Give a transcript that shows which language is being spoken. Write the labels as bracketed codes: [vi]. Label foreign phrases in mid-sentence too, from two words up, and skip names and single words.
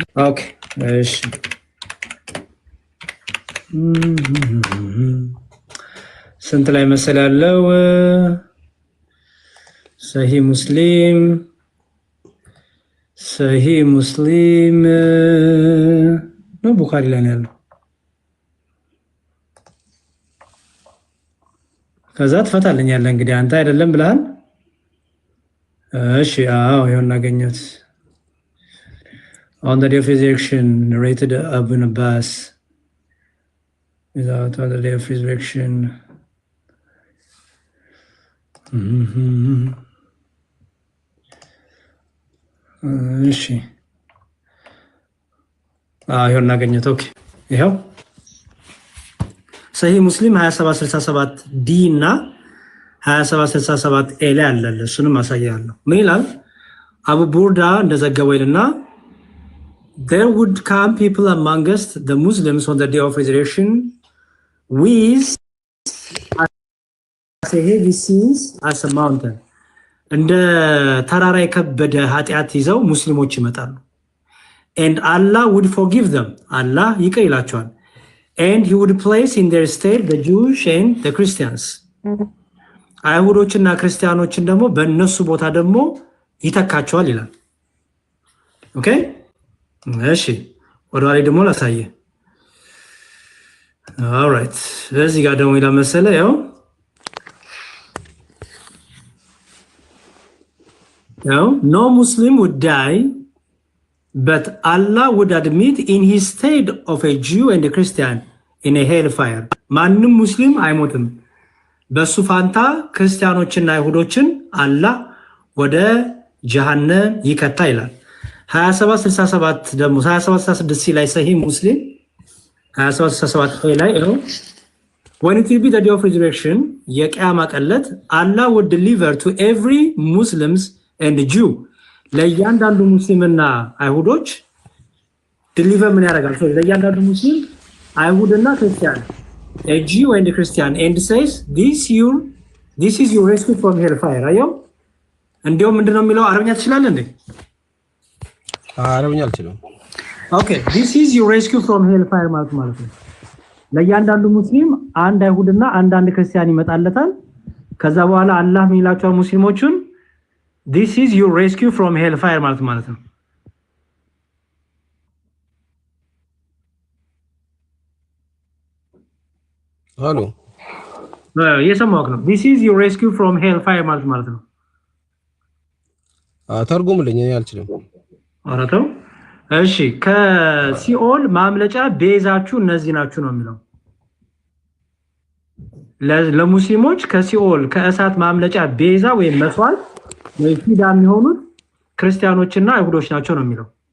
[am] ኦኬ እሺ ስንት ላይ መሰል ያለው ሰሂህ ሙስሊም ነው ቡኻሪ ላይ ነው ያለው። ከዛ ትፈታልኛለህ እንግዲህ አንተ አይደለም ብለሃል። እሺ አዎ ይሁን አገኘሁት። [en] on the day of resurrection narrated Ibn Abbas without on the day of resurrection [am] እሺ ይሄው እናገኘት። ኦኬ ይሄው ሰሂህ ሙስሊም 2767 ዲ እና 2767 ኤ ላይ አለ። እሱንም አሳያለሁ። ምን ይላል? አቡ ቡርዳ እንደዘገበው ይልና [en] there would come people among us the Muslims on the day of resurrection with as heavy sins as a mountain. [am] እንደ ተራራ የከበደ ኃጢአት ይዘው ሙስሊሞች ይመጣሉ። [en] and Allah would forgive them. Allah [am] ይቅር ይላቸዋል። [en] and he would place in their stead the Jews and the Christians. [am] አይሁዶችና ክርስቲያኖችን ደግሞ በእነሱ ቦታ ደግሞ ይተካቸዋል ይላል። ኦኬ እሺ ወደ ላይ ደግሞ ላሳየ። ኦልራይት እዚህ ጋር ደግሞ ይላል መሰለ ያው [en] no Muslim would die but Allah would admit in his stead of a Jew and a Christian in a hellfire. [am] ማንም ሙስሊም አይሞትም፣ በሱ ፋንታ ክርስቲያኖችና አይሁዶችን አላህ ወደ ጀሃነም ይከታ ይላል። 2767 ደግሞ 2766 ላይ ሰሂህ ሙስሊም 2767 ላይ ነው [en] when it will be the day of resurrection [am] የቂያማ ቀለት [en] Allah would deliver to every Muslims and Jew [am] ለእያንዳንዱ ሙስሊምና አይሁዶች ዲሊቨር ምን ያደርጋል? ለእያንዳንዱ ሙስሊም አይሁድና ክርስቲያን [en] a Jew and a Christian and says this is your rescue from hellfire. [am] አየው እንዴው ምንድነው የሚለው? አረብኛ ትችላለህ እንዴ? አረብኛ አልችልም። ኦኬ [en] this is your rescue from hellfire [am] ማለት ነው። ለእያንዳንዱ ሙስሊም አንድ አይሁድና አንድ ክርስቲያን ይመጣለታል። ከዛ በኋላ አላህ ምን ይላቸዋል ሙስሊሞቹን? [en] this is your rescue from hellfire [am] ማለት ነው። ሃሎ የሰማሁህ ነው። [en] this is your rescue from hellfire [am] ማለት ነው። ተርጉምልኝ፣ እኔ አልችልም። ኧረ ተው እሺ። ከሲኦል ማምለጫ ቤዛችሁ እነዚህ ናችሁ ነው የሚለው። ለሙስሊሞች ከሲኦል ከእሳት ማምለጫ ቤዛ ወይም መስዋዕት ወይ ፊዳ የሚሆኑት ክርስቲያኖችና አይሁዶች ናቸው ነው የሚለው።